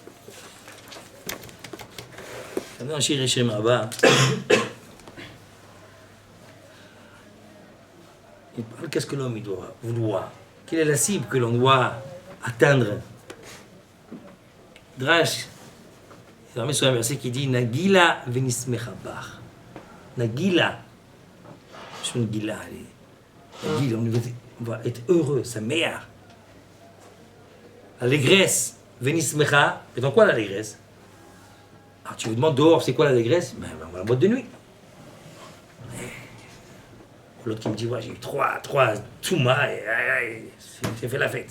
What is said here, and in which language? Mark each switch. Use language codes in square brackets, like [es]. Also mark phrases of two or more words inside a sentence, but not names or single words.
[fr] Je vais ramener un shir et shir Rabba. Il parle qu'est-ce que l'homme doit vouloir. Quelle est la cible que l'on doit atteindre. Midrash. Il y a sur un verset qui dit [he] נגילה ונשמחה בך. [fr] Nagila. C'est une gila. Nagila, on va être heureux, sa mère. L'allégresse, venismecha. Et dans quoi l'allégresse? Alors tu me demandes dehors, c'est quoi l'allégresse? Ben, on va à la boîte de nuit. L'autre qui me dit, ouais, j'ai eu trois Touma et j'ai fait la fête.